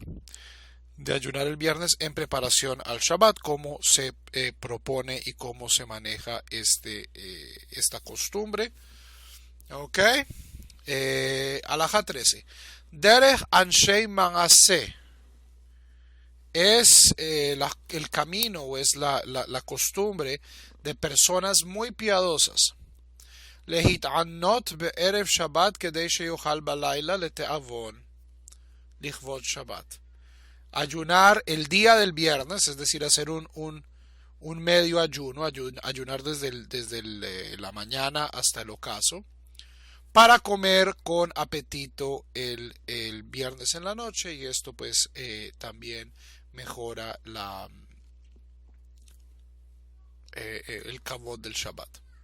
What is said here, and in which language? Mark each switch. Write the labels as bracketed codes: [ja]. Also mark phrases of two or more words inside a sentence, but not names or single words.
[es] En preparación al Shabbat, cómo se propone y cómo se maneja esta costumbre. Ok. Alajá 13. [he] דרך אנשי מעשה [es] es el camino o es la costumbre de personas muy piadosas. [he] להתענות בערב שבת כדי שיוכל בלילה לתיאבון לכבוד שבת. [es] Ayunar el día del viernes, es decir, hacer un medio ayuno, ayunar desde la mañana hasta el ocaso, para comer con apetito el viernes en la noche, y esto pues también mejora el kavod del Shabbat.